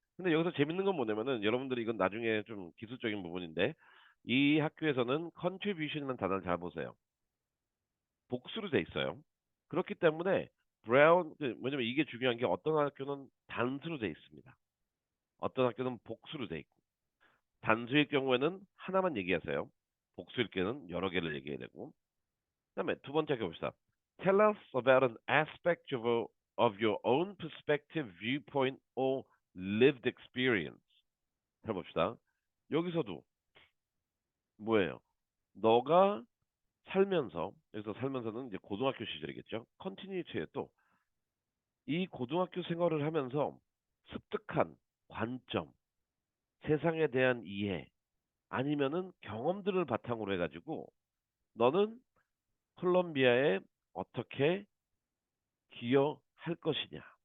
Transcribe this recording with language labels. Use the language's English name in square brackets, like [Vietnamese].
[Korean] 근데 여기서 재밌는 건 뭐냐면은 여러분들이 이건 나중에 좀 기술적인 부분인데 이 학교에서는 contribution이라는 단어를 잘 보세요. 복수로 돼 있어요. 그렇기 때문에 브라운 뭐냐면 이게 중요한 게 어떤 학교는 단수로 돼 있습니다. 어떤 학교는 복수로 돼 있고 단수일 경우에는 하나만 얘기하세요. 복수일 경우는 여러 개를 얘기해야 되고 그다음에 두 번째 봅시다. [English] Tell us about an aspect of your own perspective, viewpoint, or lived experience. [Korean] 해봅시다. 여기서도 뭐예요? 너가 살면서 여기서 살면서는 이제 고등학교 시절이겠죠. 컨티뉴티에 또 이 고등학교 생활을 하면서 습득한 관점, 세상에 대한 이해 아니면은 경험들을 바탕으로 해가지고 너는 콜롬비아에 어떻게 기여할 것이냐.